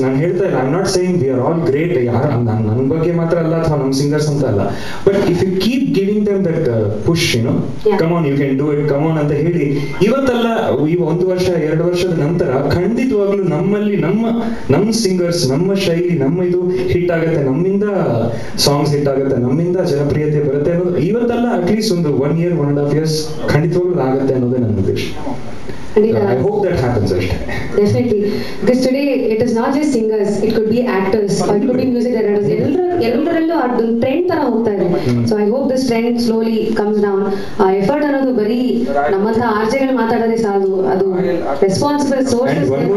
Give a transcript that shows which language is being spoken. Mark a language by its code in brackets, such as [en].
[kn] ನಾನು ಹೇಳ್ತಾ ಇಲ್ಲ, [en] I am not saying we are all great, [kn] ಯಾರು ನನ್ನ ಬಗ್ಗೆ ಮಾತ್ರ ಅಲ್ಲ ಅಥವಾ ನಮ್ಮ ಸಿಂಗರ್ಸ್ ಅಂತ ಅಲ್ಲ, [en] but if you keep giving them that push, come on, [kn] you can do it, come on ಅಂತ ಹೇಳಿ, ಇವತ್ತಲ್ಲ ಈ 1 ವರ್ಷ 2 ವರ್ಷದ ನಂತರ ಖಂಡಿತವಾಗ್ಲೂ ನಮ್ಮಲ್ಲಿ ನಮ್ಮ ಸಿಂಗರ್ಸ್, ನಮ್ಮ ಶೈಲಿ, ನಮ್ಮ ಇದು ಹಿಟ್ ಆಗುತ್ತೆ, ನಮ್ಮಿಂದ ಸಾಂಗ್ಸ್ ಹಿಟ್ ಆಗುತ್ತೆ, ನಮ್ಮಿಂದ ಜನಪ್ರಿಯತೆ ಬರುತ್ತೆ ಅನ್ನೋದು ಇವತ್ತಲ್ಲ, ಅಟ್ಲೀಸ್ಟ್ ಒಂದು 1 year 1.5 years ಖಂಡಿತವಾಗ್ಲೂ ಆಗುತ್ತೆ ಅನ್ನೋದೇ ನನ್ನ ಉದ್ದೇಶ. [en] I hope that happens. Definitely, because today it is not just singers, it could be actors, or it could be music directors. [kn] ಎಲ್ಲರಲ್ಲೂ ಅದು ಟ್ರೆಂಡ್ ತರ ಹೋಗ್ತಾ ಇದೆ. [en] So I hope this trend slowly comes down. [kn] Effort ಅನ್ನೋದು ಬರೀ ನಮ್ಮಂತ ಆರ್ಜೆಗಳು ಮಾತಾಡೋದೇ ಸಾಲದು, ಅದು ರೆಸ್ಪಾನ್ಸಿಬಲ್ ಸೋರ್ಸಸ್.